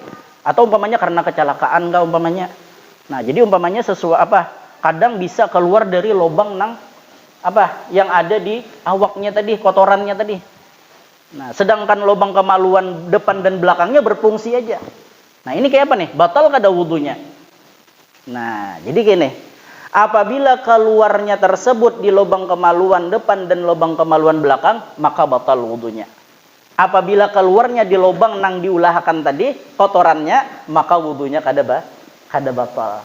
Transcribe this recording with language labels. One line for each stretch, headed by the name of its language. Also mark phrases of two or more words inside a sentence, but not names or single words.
Indonesian: Atau umpamanya karena kecelakaan enggak umpamanya. Nah, jadi umpamanya sesuai apa? Kadang bisa keluar dari lubang nang apa? Yang ada di awaknya tadi, kotorannya tadi. Nah, sedangkan lubang kemaluan depan dan belakangnya berfungsi aja. Nah, ini kayak apa nih? Batal kada wudunya? Nah, jadi gini. Apabila keluarnya tersebut di lubang kemaluan depan dan lubang kemaluan belakang, maka batal wudunya. Apabila keluarnya di lubang nang diulahkan tadi kotorannya, maka wudunya kada batal.